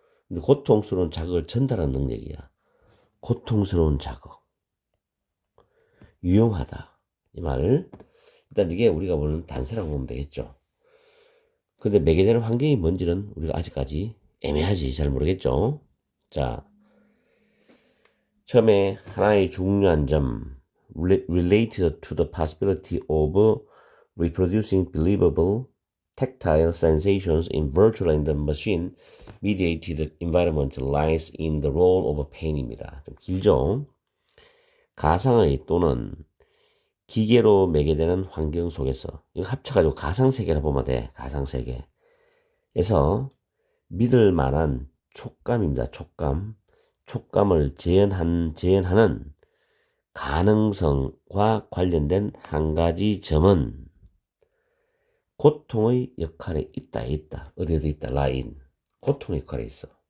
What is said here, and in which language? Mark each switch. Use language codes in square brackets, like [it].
[ko] 근데 고통스러운 자극을 전달하는 능력이야. 고통스러운 자극. 유용하다. 이 말. 일단 이게 우리가 보는 단서라고 보면 되겠죠. 근데 매개되는 환경이 뭔지는 우리가 아직까지 애매하지. 잘 모르겠죠. 자, 처음에 하나의 중요한 점. [en] related to the possibility of reproducing believable tactile sensations in virtual and machine mediated environment lies in the role of pain입니다. [ko] 좀 길죠? 가상의 또는 기계로 매개되는 환경 속에서 이거 합쳐가지고 가상세계라 보면 돼. 가상세계에서 믿을 만한 촉감입니다. 촉감을 재현하는 가능성과 관련된 한 가지 점은 고통의 역할에 있다. 어디에도 있다. 라인. 고통의 역할에 있어.